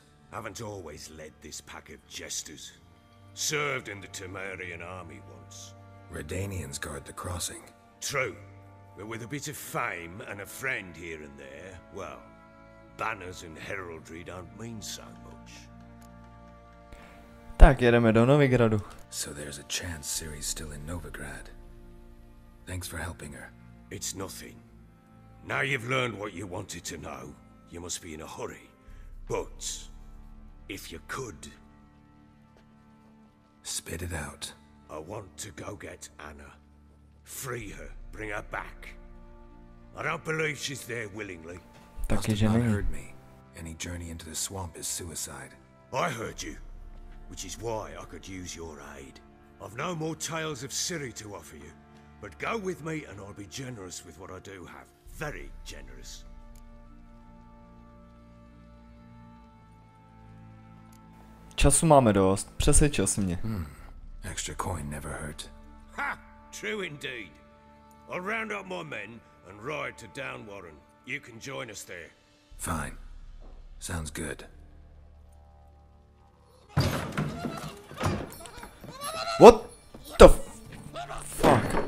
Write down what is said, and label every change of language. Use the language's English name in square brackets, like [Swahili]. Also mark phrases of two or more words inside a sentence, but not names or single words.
[English] Haven't always led this pack of jesters. Served in the Temerian army once. Redanians guard the crossing. True, but with a bit of fame and a friend here and there, well, banners and heraldry don't mean so much. [Czech] Tak jedeme do Novigradu. [English] So there's a chance Ciri's still in Novigrad. Thanks for helping her. It's nothing. Now you've learned what you wanted to know, you must be in a hurry. But, if you could... Spit it out. I want to go get Anna. Free her, bring her back. I don't believe she's there willingly. [Czech] Taky, [English] Must [Czech] že [English] have not [Czech] není. [English] heard me. Any journey into the swamp is suicide. I heard you, which is why I could use your aid. I've no more tales of Ciri to offer you, but go with me and I'll be generous with what I do have. Very generous. [Czech] Času máme dost, přesvědčil jsi mě. [English] Extra coin never hurt. Ha! True indeed. I'll round up my men and ride to Downwarren. You can join us there. Fine. Sounds good. What the fuck?